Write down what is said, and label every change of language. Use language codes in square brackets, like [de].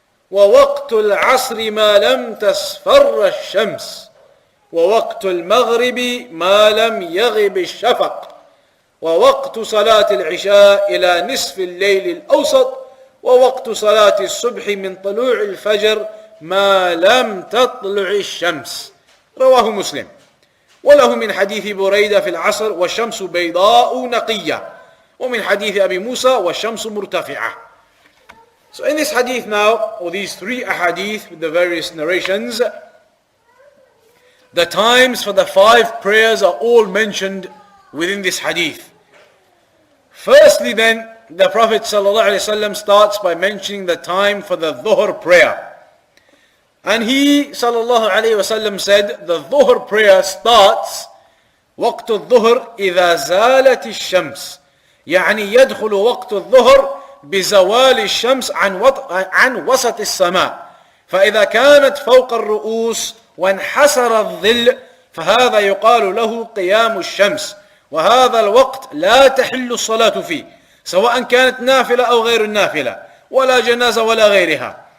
[ar] ووقت العصر ما لم تصفر الشمس ووقت المغرب ما لم يغب الشفق ووقت صلاة العشاء إلى نصف الليل الأوسط ووقت صلاة الصبح من طلوع الفجر ما لم تطلع الشمس. رواه مسلم. وله من حديث بريدة في العصر والشمس بيضاء نقية ومن حديث أبي موسى والشمس مرتفعة. [en] So in this hadith now, or these three ahadith with the various narrations, the times for the 5 prayers are all mentioned within this hadith. Firstly then, the Prophet ﷺ starts by mentioning the time for the Dhuhr prayer. And he ﷺ said the Dhuhr prayer starts [ar] وقت الظهر إذا زالت الشمس. يعني يدخل وقت الظهر بزوال الشمس عن وسط السماء. فإذا كانت فوق الرؤوس وانحسر الظل فهذا يقال له قيام الشمس. وهذا الوقت لا تحل الصلاة فيه سواء كانت نافلة أو غير النافلة ولا جنازة ولا غيرها.